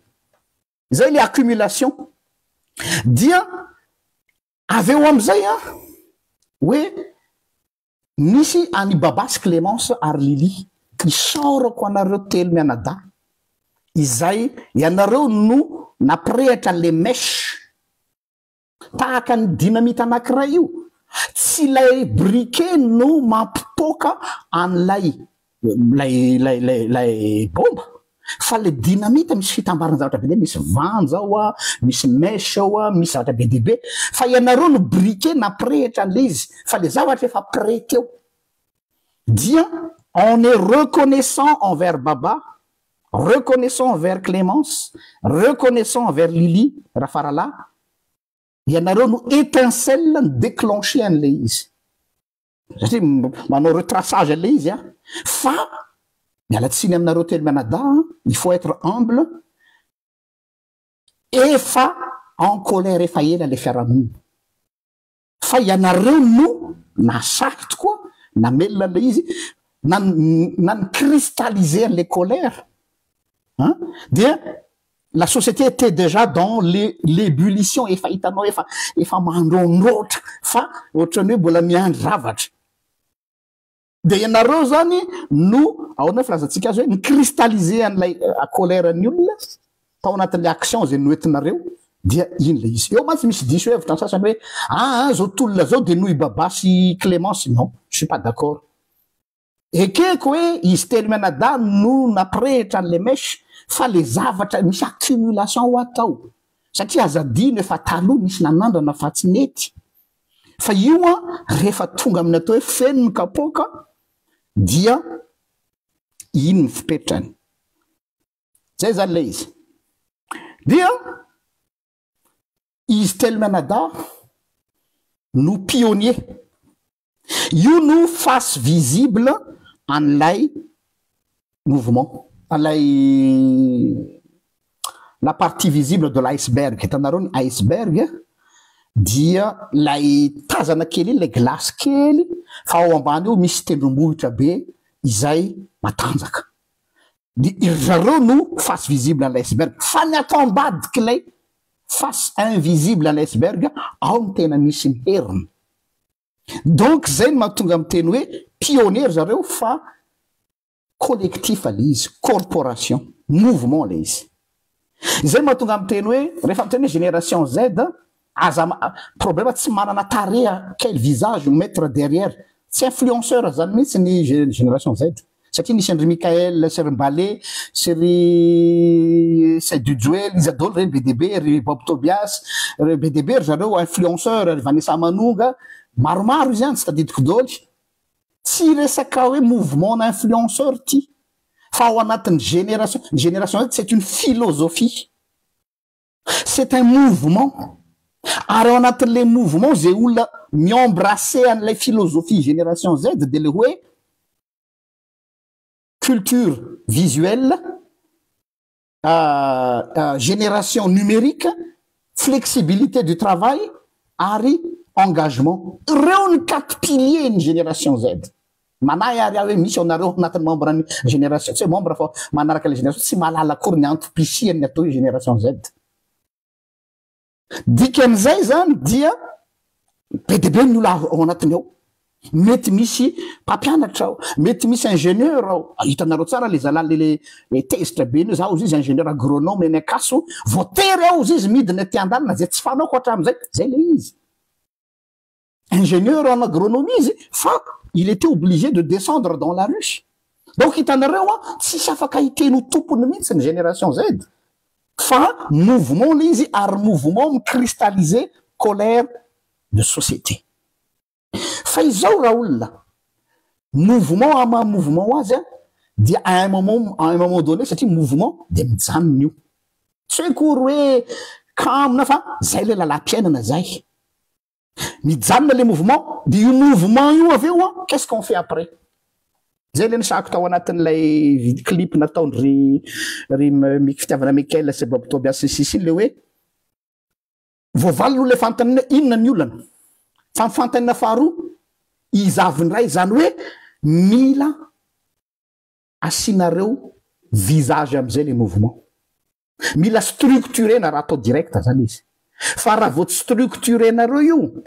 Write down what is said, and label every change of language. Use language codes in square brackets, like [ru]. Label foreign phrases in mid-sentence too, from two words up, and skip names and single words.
[mg] Zay le accumulation dia avy eo am'izay hoe misy any Babasy Clémence ary Lily isaorako anareo telo mianada izay ianareo no nampirehatra le mèche tahaka ny dynamite anankiray io, tsy lay briquet no mampipoka an'lay bomba fa le dynamite misy fitambarana zavatra be de misy vanja ao misy mèche ao misy zavatra be dehibe fa ianareo no briquet nampirehatra an'le izy fa le zavatra efa prêt eo. [fr] Dia on est reconnaissant envers Baba, reconnaissant envers Clémence, reconnaissant envers Lily Rafarala. [mg] Ianareo no [fr] étincelle déclenché [mg] an'le izy satria manao retraçage an'le izy fa mialatsiny aminareo telo mianada, [fr] il faut être humble, [mg] efa [fr] en colère [mg] efa ela le fiarahamonina fa ianareo no nasaky tokoa namelona le izy nan [fr] cristalliser les colères [mg] dia [fr] la société était déjà dans l'ébullition [mg] efa hitanao efa mandrondrotra fa ohatrany hoe mbola miandry ravatra de ianareo zany no aona filazantsika azy hoe ny cristalliser an'ilay colère ny olona tao anatin'le action zay noentinareo dia iny le izy. Eo mantsy misy diso hevitra ny sasany hoe zao tolona zao de noho i Babasy Clémence. [fr] Non, je suis pas d'accord. [mg] Ekeko hoe izy telo mianada no nampirehitra an'le mèche fa le zavatra misy accumulation ho atao satria azadino efa taloha misy nanandrana fa tsy nety fa io rehefa tonga amin'ny atao hoe feno ny kapoka dia iny ny fipetrany. Zay zany le izy. Dia izy telo mianada no pionnier, io no [fr] face visible [mg] an'ilay mouvement, [fr] la partie visible de l'iceberg. [mg] Hitanareo ny iceberg dia lay tazana kely iny, lay glace kely fa ao ambany io misy tendrombohitra be izay matanjaka. Zareo no [fr] face visible à l'iceberg [mg] fa ny atao ambadiky lay [fr] face invisible à l'iceberg [mg] ao ny tena misy ny heriny. Donc zay no mahatonga amin'ny teny hoe pionnier zareo fa collectif le izy, corporation, mouvement le izy. Zay mahatonga amin'ny teny hoe rehefa miteny hoe [fr] génération Z problème [mg] tsy manana tareha [fr] quel visage mettre derrière, [mg] tsy influenceur zany mihitsy ny [fr] génération Z [mg] satria nisy André Michael, Sery Mbalé, Sery Seydou Djouel, Isadol reny BDB, ry Bob Tobias, ry BDB ry zareo influenceur, ry Vanessa Manonga, maromaro izy any tsy tadidiko doly. Tsy resaka hoe [fr] mouvement d'influenceur [mg] ty fa ao anatin'ny [fr] génération Z, c'est une philosophie, c'est un mouvement. [mg] Ary ao anatin'le mouvement zay olona miembrasser an'ilay [fr] philosophie génération Z [mg] de le hoe [fr] culture visuelle, génération numérique, flexibilité du travail [mg] ary engagement. Reo ny 4 piliers ny [fr] génération Z. [mg] Manahy ary hoe misy anareo anatin'ny membre ny génération tsy membre fa manaraka le génération tsy mahalala akory ny antopisiany atao hoe [fr] génération Z. [mg] Dikan'izay zany dia be dia be ny olona ao anatiny ao. Mety misy mpampianatra ao, mety misy ingénieur ao. Hitanareo tsara le zalahy le tezitra be ny zaho izy [fr] ingénieur agronome [mg] eny Akaso, voatery ao izy midina ty andalina zay tsy fanao hatramin'izay, zay le izy. [fr] Ingénieur en agronomie izy, fa il était obligé de descendre dans la ruche. [mg] Donc hitanareo tsisy afaka hiteno tompony mihitsy ny [fr] génération Z. [mg] Fa mouvement le izy ary mouvement micristallisé [fr] colère de société. [mg] Fa izao raha olona mouvement ama mouvement azy dia [fr] à un moment donné [mg] satria mouvement dia mijanona io tsy hoe kory hoe kamina fa zay le lalam-piainana zay mijanona le mouvement dia io mouvement io avy eo [fr] qu'est-ce qu'on fait après [mg] zay le nisako tao anatin'ilay clip nataony ry fitiavana Mikael Sebab Tobias sisiny le hoe voavaly le fantanina inona ny olana fa fantanina faharoa izaviny ray zany hoe mila asinareo visage am'izay le mouvement mila structurena raha atao direct zany izy fa raha vao structurenareo io